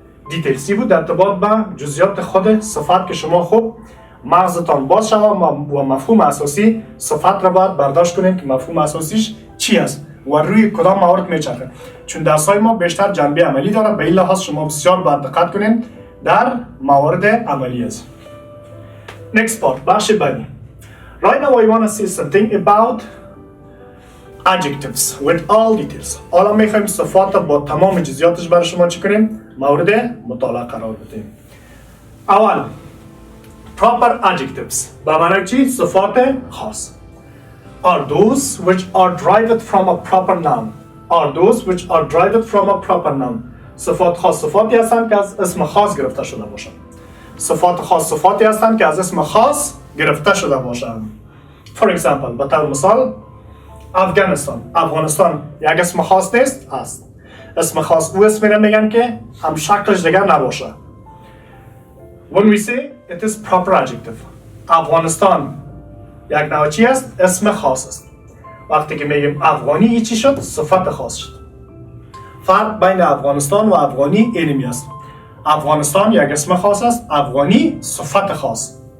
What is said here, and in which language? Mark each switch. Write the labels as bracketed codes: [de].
[fa] دیتیلسی بود در ارتباط به جزئیات خود صفت که شما خوب مغزتان باز شود و مفهوم اساسی صفت را باید برداشت کنید که مفهوم اساسیش چی است و روی کدام موارد میچرخه. چون درس‌های ما بیشتر جنبه عملی داره، به این لحاظ شما بسیار باید دقت کنید در موارد عملی است. [en] Next part, [fa] بخش بعدی. [en] Right now I want to say something about adjectives with all details. [fa] حالا میخوایم صفات با تمام جزئیاتش برای شما چی کنیم؟ مورد مطالعه قرار بدیم. اول [en] proper adjectives [fa] به معنی چی؟ صفات خاص. [en] Are those which are derived from a proper noun. Are those which are derived from a proper noun. [fa] صفات خاص صفاتی هستند که از اسم خاص گرفته شده باشند. صفات خاص صفاتی هستند که از اسم خاص گرفته شده باشند. [en] For example, [fa] به طور مثال, افغانستان یک اسم خاص نیست؟ است. اسم خاص او اسمی را میگن که هم شکلش دیگر نباشه. [en] When we say it is proper adjective. [fa] افغانستان یک نوع چی است؟ اسم خاص است. وقتی که میگیم افغانی چی شد؟ صفت خاص شد. فرق بین افغانستان و افغانی اینمی است. افغانستان یک اسم خاص است، افغانی صفت خاص.